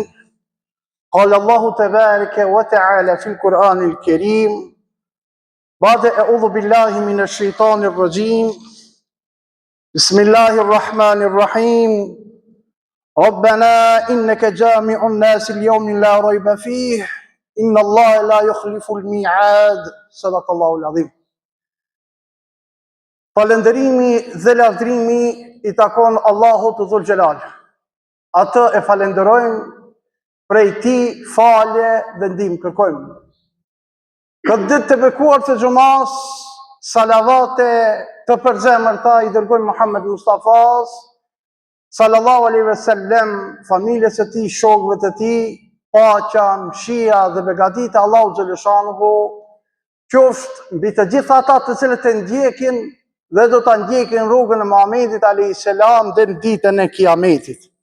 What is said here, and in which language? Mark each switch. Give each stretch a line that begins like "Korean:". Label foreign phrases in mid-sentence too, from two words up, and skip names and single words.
Arabic: قال الله تبارك وتعالى في القرآن الكريم بعد أعوذ بالله من الشيطان الرجيم بسم الله الرحمن الرحيم ربنا إنك جامع الناس اليوم لا ريب فيه إن الله لا يخلف الميعاد. صدق الله العظيم.
Albanian: Falëndërimi dhe lavdrimi i takon Allahut
Arabic: ذو الجلال.
Albanian: Atë e falenderojmë, prej tij falje dhe ndihmë kërkojmë. Këtë ditë të bekuar të xumas, salavate të përzemërta i dërgojmë Muhammed Mustafas
Arabic: صلى الله عليه وسلم,
Albanian: familjes së tij, shokëve të tij, paqja, mëshira dhe begatita Allahu xhaleshanuhu qoftë mbi të gjithë ata të cilët e ndjekin dhe do ta ndjekin rrugën e Muhamedit
Arabic: عليه السلام
Albanian: dhe në ditën e Kiametit.